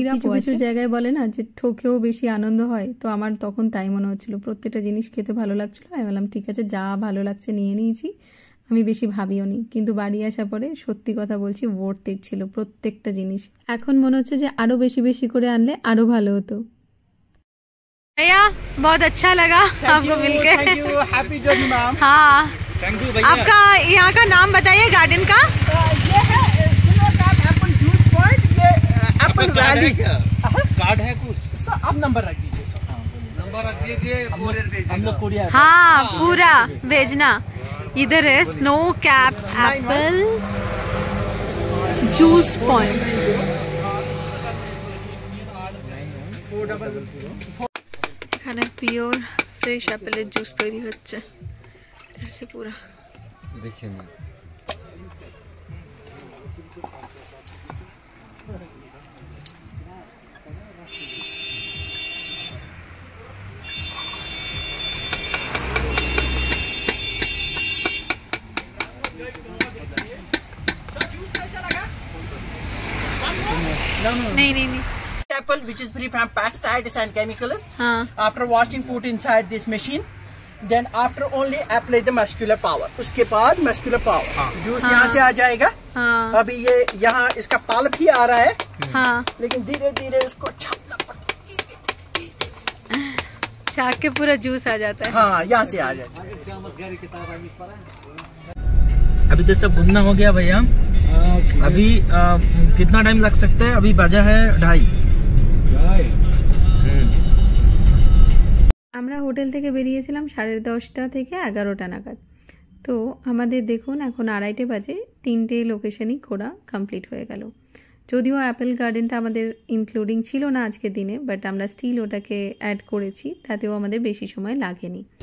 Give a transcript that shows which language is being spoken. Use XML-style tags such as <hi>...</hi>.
<bn>কিছু কিছু জায়গায় বলে না যে ঠকেও বেশি আনন্দ হয়, তো আমার তখন তাই মনে হচ্ছিল। প্রত্যেকটা জিনিস খেতে ভালো লাগছিল, আমি বললাম ঠিক আছে, যা ভালো লাগছে নিয়ে নিয়েছি। আমি বেশি ভাবিও নি, কিন্তু বাড়ি আসার পরে সত্যি কথা বলছি ওয়ার্থ ইট ছিল প্রত্যেকটা জিনিস। এখন মনে হচ্ছে যে আরো বেশি বেশি করে আনলে আরো ভালো হতো।</bn> <hi>भैया बहुत अच्छा लगा आपको मिलके।</hi> <en>Thank you, happy journey ma'am.</en> <hi>हाँ, थैंक यू भैया। आपका यहाँ का नाम बताइए, गार्डन का। ये है snow cap Apple juice point. ये एप्पल वैली कार्ड है कुछ? आप नंबर रख दीजिए सर। नंबर रख दीजिए, हम लोग कोरिया। हाँ, पूरा भेजना। इधर है snow cap Apple juice point.</hi> <bn>এখানে পিওর ফ্রেশ আপেলের জুস তৈরি হচ্ছে, পুরা</bn> <hi>देखिए ना, नहीं नहीं नहीं</hi> <en>Apple which is free from pesticides and chemicals.</en> <hi>हाँ</hi> <en>After washing, put inside this machine. Then after only apply the muscular power.</en> <hi>उसके बाद</hi> <en>muscular power.</en> <hi>जूस यहाँ से आ जाएगा। हाँ अभी ये यहाँ इसका पल्प ही आ रहा है, हाँ, लेकिन धीरे धीरे उसको छापना पड़ता है। छाक के पूरा जूस आ जाता है। हाँ, यहाँ से आ जाता है। अभी तो सब घूमना हो गया भैया। अभी कितना टाइम लग सकता है? अभी बजा है 2:30।</hi> <bn>আমরা হোটেল থেকে বেরিয়েছিলাম 10:30 থেকে 11টা নাগাদ। তো আমাদের দেখুন এখন 2:30 বাজে, 3টে লোকেশনই ঘোরা কমপ্লিট হয়ে গেল। যদিও অ্যাপেল গার্ডেনটা আমাদের ইনক্লুডিং ছিল না আজকের দিনে, বাট আমরা স্টিল ওটাকে অ্যাড করেছি, তাতেও আমাদের বেশি সময় লাগেনি।</bn>